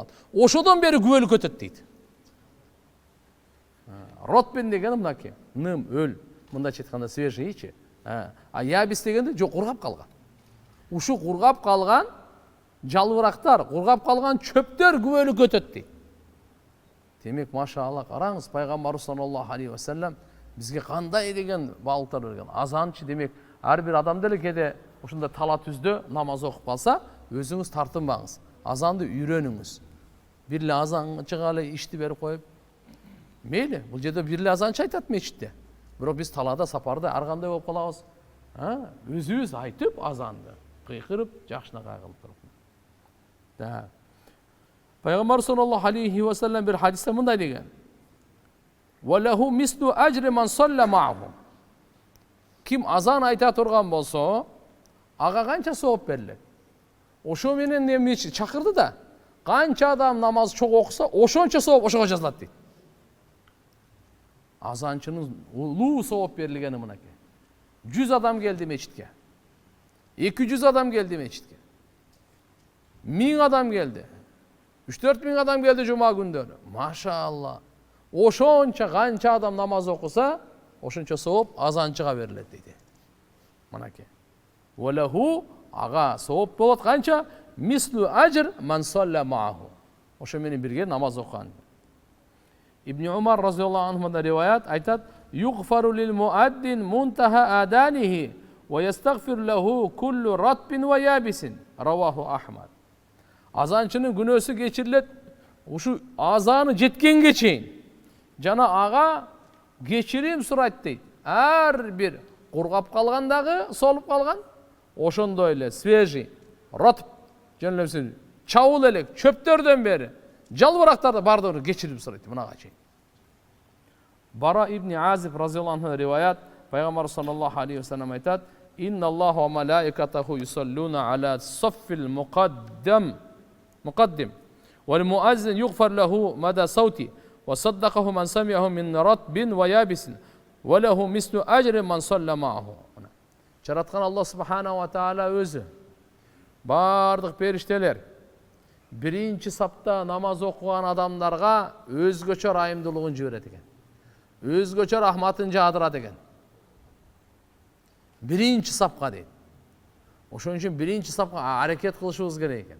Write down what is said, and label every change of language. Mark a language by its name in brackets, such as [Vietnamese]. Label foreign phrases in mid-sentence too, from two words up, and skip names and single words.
[Kyrgyz] Ошодон бери күбөлүк өтөт дейт. Ротбен деген мынакей, ным, өл, мындайча айтканда свежийчи. А ябис дегенде жок кургап калган. Ушу кургап калган жалбырактар, кургап калган чөптөр күбөлүк өтөт дейт. Демек, машалла, караңыз, пайгамбарыбыз [Arabic] صلى الله عليه وسلم [Kyrgyz] бизге кандай деген баалыктар берген. Азанчы демек, ар бир адам деле кээде ушундай тала түздө намаз окуп калса, өзүңүз тартынбаңыз. Азанды үйрөнүңүз. Бир эле азанчы эле ишти берип коюп, мейли, бул жерде бир эле азанчы айтат мечитте. Бирок биз талада, сапарда ар кандай болуп калабыз. Өзүбүз айтып азанды кыйкырып, жакшынакай кылып туруп. Да. Пайгамбар [Arabic] صلى الله عليه وسلم [Kyrgyz] бир хадисте мындай деген. [Arabic] وله مثل أجر من صلى معه. [Kyrgyz] Ким азан айта турган болсо, ага канча сооп берилет. Ошо менен эми чакырды да. Канча адам намаз чок окуса, ошончо сооп ошого жазылат дейт. Азанчынын улуу сооп берилгени мынакей. 100 адам келди мечитке. 200 адам келди мечитке. 1000 адам келди. 3-4 миң адам келди жума күндөрү. Машалла. Ошончо канча адам намаз окуса, ошончо сооп азанчыга берилет дейт. Мынакей. Валаху ага сооп болот канча? [Arabic] مثل أجر من صلى معه. [Kyrgyz] Ошо менен бирге намаз окуган. Ибн Умар разияллаху анхудан риваят айтат: [Arabic] "يغفر للمؤذن منتهى أذانه ويستغفر له كل رطب ويابس." رواه أحمد. [Kyrgyz] Азанчынын күнөөсү кечирилет ушу азаны жеткенге чейин. Жана ага кечирим сурайт дейт. Ар бир кургап калгандагы, солуп калган, ошондой эле свежий, ротб, жана чабыл элек чөптөрдөн бери жалбырактарды бардыгын кечирим сурайт мынага чейин. [Arabic] براء بن عازب رضي الله عنه [Kyrgyz] риваят, пайгамбар [Arabic] صلى الله عليه وسلم [Kyrgyz] айтат: [Arabic] "إن الله وملائكته يصلون على الصف المقدم والمؤذن يغفر له مدى صوته ويصدقه من سمعه من رطب ويابس وله مثل أجر من صلى معه." [Kyrgyz] Жараткан Аллах [Arabic] سبحانه وتعالى [Kyrgyz] өзү бардык периштелер биринчи сапта намаз окуган адамдарга өзгөчө райымдуулугун жиберет экен. Өзгөчө рахматын жаадырат экен. Биринчи сапка дейт. Ошон үчүн биринчи сапка аракет кылышыбыз керек экен.